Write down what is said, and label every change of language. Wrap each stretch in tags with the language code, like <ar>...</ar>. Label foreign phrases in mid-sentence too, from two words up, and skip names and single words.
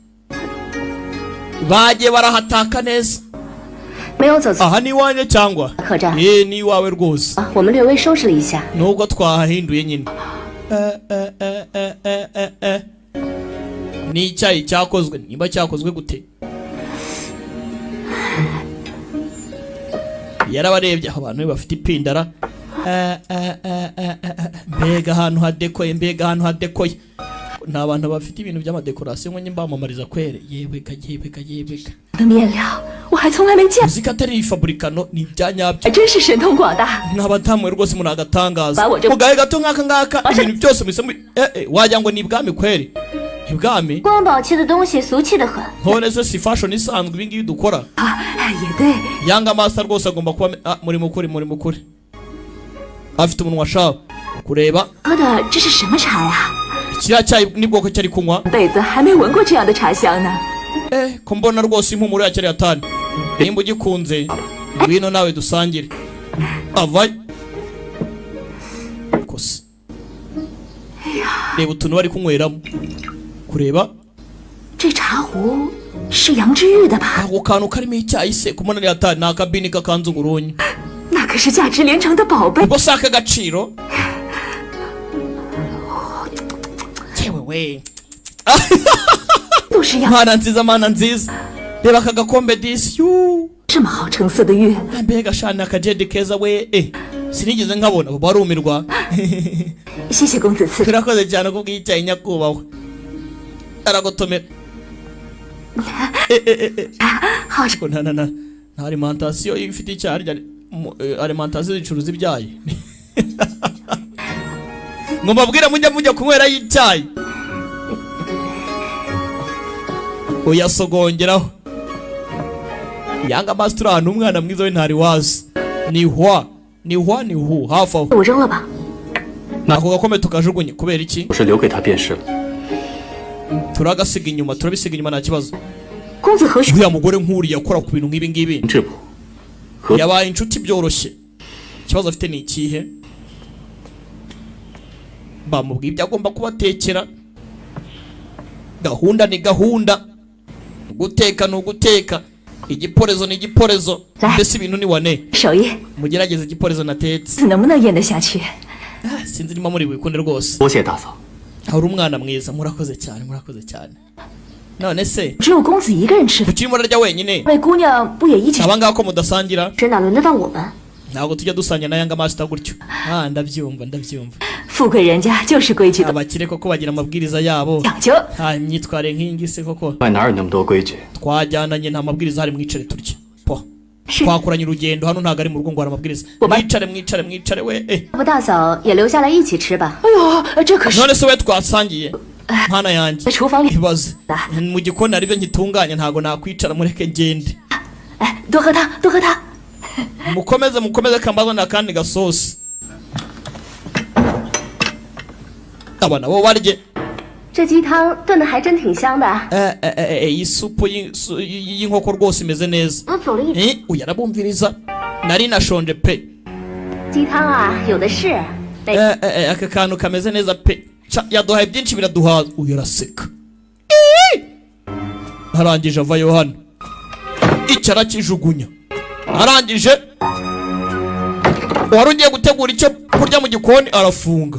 <zh>没有走错</zh> <rw>aha ni iwanjye cyangwa</rw> <zh>客栈。</zh> <rw>ni iwawe rwose</rw> <zh>我们略微收拾了一下，</zh> <rw>nubwo twahahinduye nyine ni icyayi cyakozwe niba cyakozwe gute yarabarebye abantu bafite ipindara mbega ahantu hadekoye nta bantu bafite ibintu by'amadekorasiyo ngo njye mbamamariza kwere yebeka</rw> <zh>的面料我还从来没见，</zh> <rw>uziko atari ifaburikano ni ibyanyabyo</rw> <zh>还真是神通广大。</zh> <rw>nk'abatamuwe rwose muri agatangaza Bawo je- mugahe gato nk'aka ngaka ibintu byose mwise wagira ngo ni ibwami kweri ibwami</rw> <zh>光宝气的东西俗气的很，</zh> <rw>none se si fashion isanzwe ibi ngibi dukora</rw> <zh>也对，</zh> <rw>yanga master rwose agomba kuba muri mukuri afite umunwa shawe kureba</rw> <zh>喝的这是什么茶呀？</zh> <rw>kiriya cyayi ni bwoko cyari kunywa</rw> <zh>辈子还没闻过这样的茶香呢。</zh> <rw>ko mbona rwose impumuro yacyari atani nimba ugikunze ngwino nawe dusangire avaye kose reba utuntu bari kunyweramo kureba</rw> <zh>这茶壶是杨之玉的吧？</zh> <rw>ako kantu karimo icyayi se kumona ari atani ni akabini kakanze uburunyi</rw> <zh>那可是价值连城的宝贝。</zh> <rw>ubwo si ak'agaciro yewe we</rw> <zh>都是杨</zh> <rw>mana nziza reba aka gakombe disi yuu</rw> <zh>这么好成色的玉，</zh> <rw>mbega shana akajedi keza we sinigeze nkabona barumirwa</rw> <zh>谢谢公子赐。</zh> <rw>turakoze cyane kubw'icyayi nyakubahwa aragotomera</rw> <zh>好吃。</zh> <rw>nta alimentation ifite icyayi alimentation zicuruza ibyayi ngo mbabwire mujya kunywera y'icyayi uyasogongeraho yanga master ahantu umwana mwiza we ntari wazi ni hu hafi aho</rw> <zh>我扔了吧。</zh> <rw>ako gakombe tukajugunye kubera iki</rw> <zh>我是留给他便是了。</zh> <rw>turabisiga inyuma nta kibazo</rw> <zh>公子何须？</zh> <rw>uriya mugore nk'uriya akora ku bintu nk'ibi ngibi</rw> <zh>质朴，和</zh> <rw>yabaye inshuti byoroshye ikibazo afite ni ikihe bamubwiye ibyo agomba kubatekera gahunda ni gahunda guteka ni uguteka igiporezo ni igiporezo mbese ibintu ni wane</rw> <zh>手艺，</zh> <rw>mugerageze igiporezo natetse</rw> <zh>子能不能咽得下去？</zh> <rw>sinzi niba muri bukunde rwose</rw> <zh>多谢大嫂。</zh> <rw>hari umwana mwiza murakoze cyane none se</rw> <zh>只有公子一个人吃饭，</zh> <rw>ukiri murarya wenyine</rw> <zh>位姑娘不也一起？</zh> <rw>abangaba ko mudasangira</rw> <zh>这哪轮得到我们？</zh> <rw>ntabwo tujya dusangira na yanga master gutyo ndabyumva</rw> <zh>富贵人家就是规矩的</zh> <rw>abakire koko bagira amabwiriza yabo</rw> <zh>讲究。</zh> <rw>nta myitwarire nk'iyi ngiyi se koko</rw> <zh>外哪有那么多规矩？</zh> <rw>twajyananye nta mabwiriza hari mwicare turye po twakoranye urugendo hano ntago ari mu rugo ngo aramabwiriza mwicare we</rw> <zh>不大嫂也留下来一起吃吧。哎呦，这可是</zh> <rw>none se we twasangiye mwana yanjye</rw> <zh>在厨房里。</zh> <rw>ibaze mu gikoni aribyo nkitunganya ntago nakwicara mureke ngende</rw> <zh>哎，多喝汤，多喝汤。</zh> <rw>mukomeze kambazana kandi gasosi abana bo barye</rw> <zh>这鸡汤炖的还真挺香的。</zh> <rw>iyi supu y'inkoko rwose imeze neza</rw> <zh>我走了一。</zh> <rw>uyu arabumviriza nari nashonje pe</rw> <zh>鸡汤啊，有的是。</zh> <rw>aka kantu kameze neza pe yaduhaye byinshi biraduhaza uyu araseka arangije avayo hano icara kijugunya arangije wari ugiye gutegura icyo kurya mu gikoni arafunga</rw>